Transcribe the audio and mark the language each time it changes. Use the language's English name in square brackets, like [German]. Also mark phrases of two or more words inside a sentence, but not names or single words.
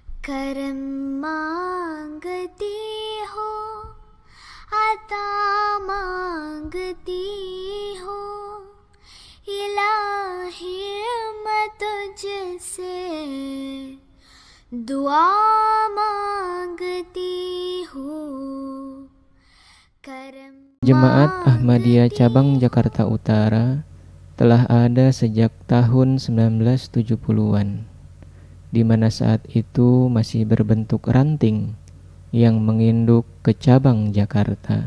[Hindi] करम मांगती हो, आता मांगती हो, इलाही मैं तुझसे दुआ मांगती हूँ। [Indonesian] Jemaat Ahmadiyah Cabang Jakarta Utara telah ada sejak tahun 1970-an, di mana saat itu masih berbentuk ranting yang menginduk ke cabang Jakarta.